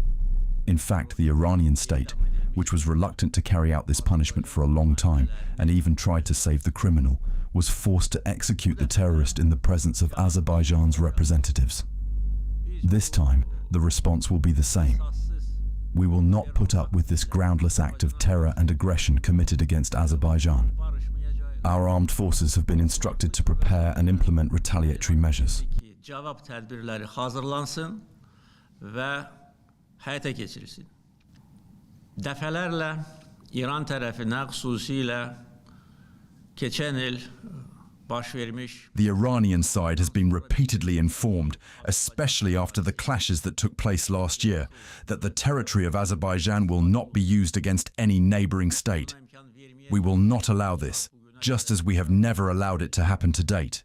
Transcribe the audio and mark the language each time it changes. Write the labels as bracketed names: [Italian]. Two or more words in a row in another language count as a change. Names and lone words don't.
[English] In fact, the Iranian state, which was reluctant to carry out this punishment for a long time and even tried to save the criminal, was forced to execute the terrorist in the presence of Azerbaijan's representatives. This time, the response will be the same. We will not put up with this groundless act of terror and aggression committed against Azerbaijan. Our armed forces have been instructed to prepare and implement retaliatory measures. [Azerbaijani] Cavab tədbirləri hazırlansın və həyata keçirilsin. Dəfələrlə İran tərəfinə xüsusilə keçən il baş vermiş. [English] The Iranian side has been repeatedly informed, especially after the clashes that took place last year, that the territory of Azerbaijan will not be used against any neighboring state. We will not allow this, just as we have never allowed it to happen to date.